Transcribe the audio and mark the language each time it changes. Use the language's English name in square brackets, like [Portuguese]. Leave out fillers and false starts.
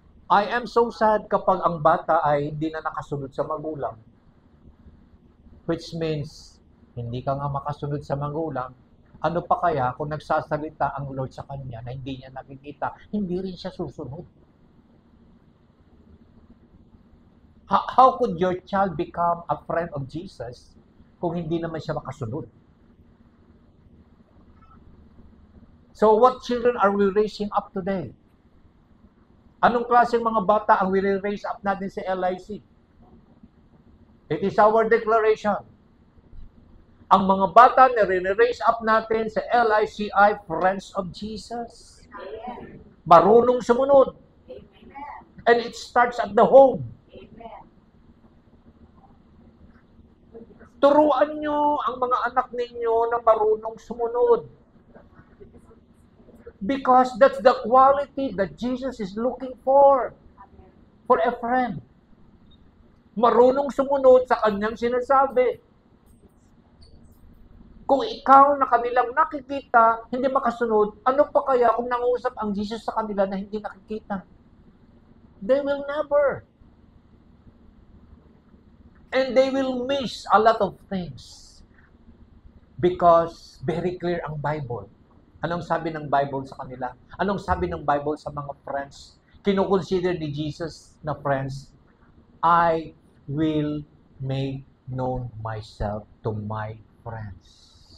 [English] I am so sad [Filipino] kapag ang bata ay hindi na nakasunod sa magulang. [English] Which means, [Filipino] hindi ka nga makasunod sa magulang, ano pa kaya kung nagsasalita ang Lord sa kanya na hindi niya nakikita, hindi rin siya susunod. [English] How could your child become a friend of Jesus [Filipino] kung hindi naman siya makasunod? [English] So what children are we raising up today? [Filipino] Anong klaseng mga bata ang raise up natin sa LIC? [English] It is our declaration. [Filipino] Ang mga bata na raise up natin sa LICI, Friends of Jesus. Marunong sumunod. [English] And it starts at the home. [Filipino] Turuan nyo ang mga anak ninyo na marunong sumunod. [English] Because that's the quality that Jesus is looking for a friend. [Filipino] Marunong sumunod sa kanyang sinasabi. Kung ikaw na kanilang nakikita, hindi makasunod, ano pa kaya kung nangusap ang Jesus sa kanila na hindi nakikita? [English] They will never. And they will miss a lot of things. Because very clear [Filipino] ang Bible. Anong sabi ng Bible sa kanila? Anong sabi ng Bible sa mga friends? Kino-consider ni Jesus na friends, [English] I will make known myself to my friends.